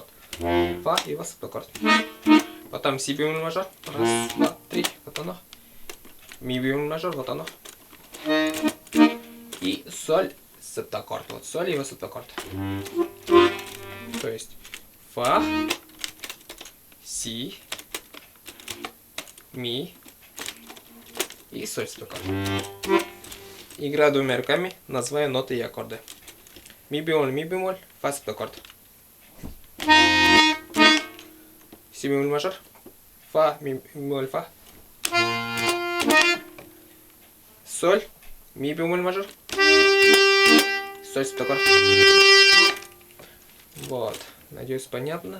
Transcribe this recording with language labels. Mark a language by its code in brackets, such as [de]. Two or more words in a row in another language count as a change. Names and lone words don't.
[ru] Фа и вот септаккорд. Потом си бемоль мажор. Раз, два, три, вот оно. Ми бемоль мажор, вот оно. И соль, септаккорд. Вот соль и вот септаккорд. То есть фа, си, ми и соль септаккорд. Игра двумя руками, называю ноты и аккорды. Ми бемоль, фа септаккорд. Си бемоль мажор, фа, ми бемоль, фа. Соль, ми бемоль мажор, соль септаккорд. Вот, надеюсь, понятно.